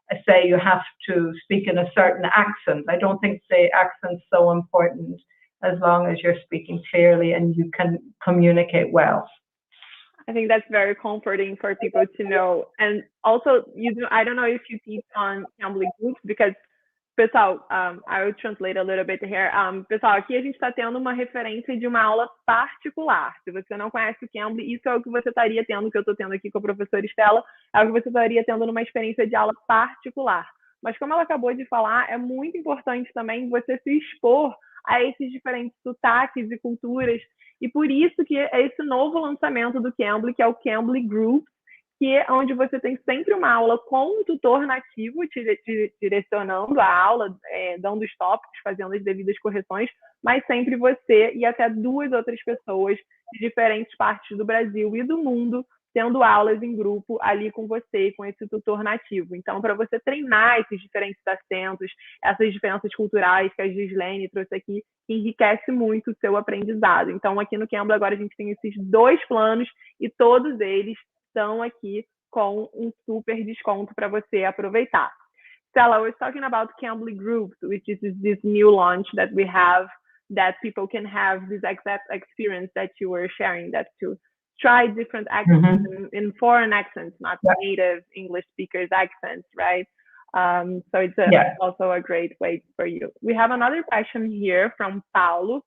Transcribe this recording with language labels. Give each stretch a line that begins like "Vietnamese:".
English: say you have to speak in a certain accent. I don't think the accent's so important as long as you're speaking clearly and you can communicate well. I think that's very comforting for people to know. And also, I don't know if you teach on Cambly Groups, because, pessoal, I will translate a little bit here.
Portuguese: Pessoal, aqui a gente está tendo uma referência de uma aula particular. Se você não conhece o Cambly, isso é o que você estaria tendo, que eu estou tendo aqui com a professora Estela, é o que você estaria tendo numa experiência de aula particular. Mas como ela acabou de falar, é muito importante também você se expor a esses diferentes sotaques e culturas. E por isso que é esse novo lançamento do Cambly, que é o Cambly Group, que é onde você tem sempre uma aula com um tutor nativo te direcionando a aula, dando os tópicos, fazendo as devidas correções, mas sempre você e até 2 outras pessoas de diferentes partes do Brasil e do mundo tendo aulas em grupo ali com você, com esse tutor nativo. Então, para você treinar esses diferentes acentos, essas diferenças culturais que a Gislene trouxe aqui, enriquece muito o seu aprendizado. Então, aqui no Cambly agora a gente tem esses 2 planos e todos eles estão aqui com um super desconto para você aproveitar.
English: Stella, I was talking about Cambly Groups, which is this new launch that we have, that people can have this exact experience that you were sharing, that to try different accents in foreign accents, not native English speakers accents, right? So it's also a great way for you. We have another question here from Paulo.